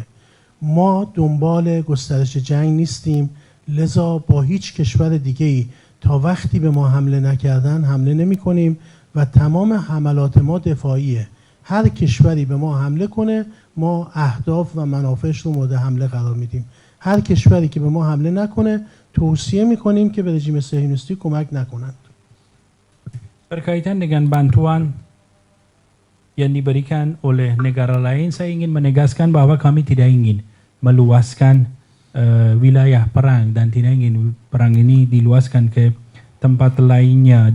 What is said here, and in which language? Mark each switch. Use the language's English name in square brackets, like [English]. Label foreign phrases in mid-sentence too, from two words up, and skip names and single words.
[Persian] ما دنبال گسترش جنگ نیستیم، لذا با هیچ کشور دیگه‌ای تا وقتی به ما حمله نکردن حمله نمی کنیم و تمام حملات ما دفاعیه. هر کشوری به ما حمله کنه ما اهداف و منافعش رو مورد حمله قرار میدیم. هر keshwari که به ما حمله نکنه توصیه میکنیم که به رژیم صهیونیستی کمک نکنند. [Indonesian] Berkaitan dengan bantuan yang diberikan oleh negara lain, saya ingin menegaskan bahwa kami tidak ingin meluaskan wilayah perang dan tidak ingin perang ini diluaskan ke tempat lainnya.